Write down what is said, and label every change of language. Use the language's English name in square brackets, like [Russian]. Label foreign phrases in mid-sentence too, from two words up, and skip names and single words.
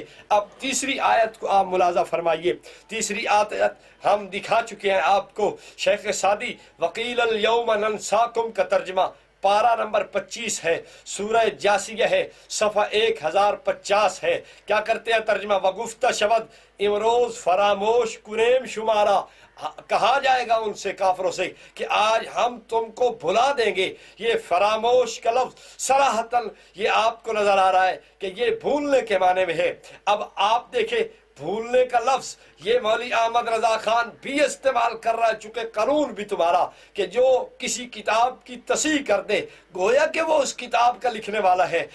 [Urdu] اب تیسری آیت کو آپ ملاحظہ فرمائیے، تیسری آیت ہم دکھا چکے ہیں آپ کو، شیخ سعدی [Arabic] وکیل الیوم ننساکم [Urdu] کا ترجمہ پارہ نمبر 25 ہے، سورہ جاسیہ ہے، صفحہ 1050 ہے۔ کیا کرتے ہیں ترجمہ؟ [Persian] وگفتہ شبد امروز فراموش کنیم شمارا، [Urdu] کہا جائے گا ان سے کافروں سے کہ آج ہم تم کو بھلا دیں گے۔ یہ فراموش کا لفظ صراحتاً یہ آپ کو نظر آ رہا ہے کہ یہ بھولنے کے معنی میں ہے۔ اب آپ دیکھیں بھولنے کا لفظ یہ مولوی احمد رضا خان بھی استعمال کر رہا ہے، چونکہ قانون بھی تمہارا کہ جو کسی کتاب کی تصحیح کر دے گویا کہ وہ اس کتاب کا لکھنے والا ہے۔